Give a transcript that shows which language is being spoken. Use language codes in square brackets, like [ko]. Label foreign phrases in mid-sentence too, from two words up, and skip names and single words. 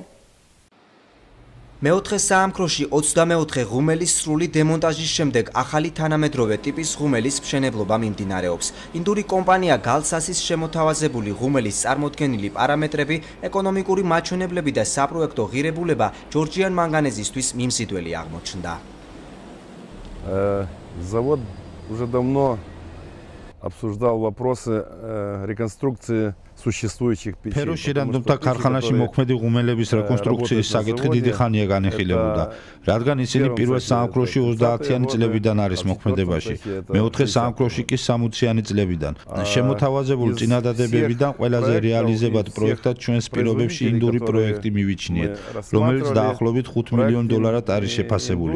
[ka] მეოთხე საამქროში 24 ღუმელის სრული დემონტაჟის შემდეგ ახალი თანამედროვე ტიპის ღუმელის მშენებლობა მიმდინარეობს. ინდური კომპანია გალსასის შემოთავაზებული ღუმელის წარმოდგენილი პარამეტრები, ეკონომიკური მაჩვენებლები და საპროექტო ღირებულება ჯორჯიან მანგანეზისთვის მიმზიდველი აღმოჩნდა. [ru] Завод уже давно обсуждал вопросы реконструкции სუშესტუიჩი [ka] ფეროშენადნობთა ქარხანაში მოქმედი ღუმელების რეკონსტრუქციის საკითხი დიდი ხანია განიხილებოდა, რადგან ისინი პირველ საამქროში 30-იანი წლებიდან არის მოქმედებაში, მეოთხე საამქროში კი 60-იანი წლებიდან. შემოთავაზებულ წინადადებებიდან ყველაზე რეალიზებად პროექტად ჩვენს პირობებში ინდური პროექტი მივიჩნიეთ, რომელიც დაახლოებით $5 მილიონ არის შეფასებული.